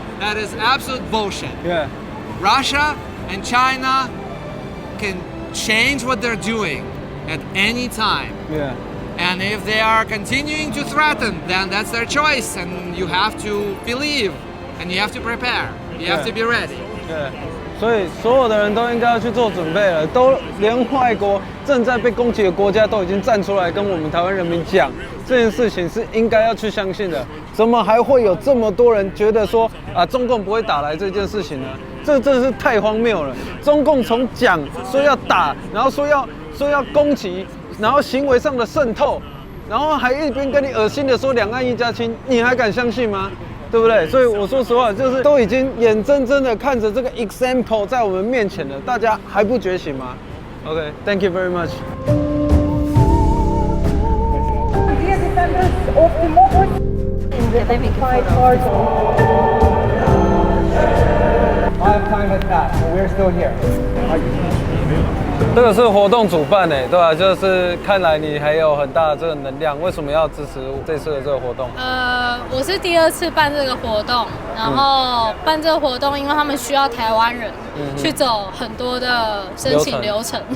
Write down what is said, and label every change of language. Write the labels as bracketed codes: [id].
[en] That is absolute bullshit. Yeah. Russia and China can change what they're doing at any time. Yeah. And if they are continuing to threaten, then that's their choice. And you have to believe and you have to prepare. You have to be ready. [zh] 对，所以所有的人都应该要去做准备了，都连外国正在被攻击的国家都已经站出来跟我们台湾人民讲，这件事情是应该要去相信的。怎么还会有这么多人觉得说啊，中共不会打来这件事情呢？这真的是太荒谬了！中共从讲说要打，然后说要攻击，然后行为上的渗透，然后还一边跟你恶心的说两岸一家亲，你还敢相信吗？对不对？所以我说实话，就是都已经眼睁睁的看着这个 example 在我们面前了，大家还不觉醒吗 ？ OK，Thank you very much。 [en] Dear defenders of democracy in the occupied part Our time has passed, but we're still here. [zh] 这个是活动主办对吧？就是看来你还有很大的这个能量，为什么要支持这次的这个活动？我是第2次办这个活动，然后办这个活动，因为他们需要台湾人去走很多的申请流程，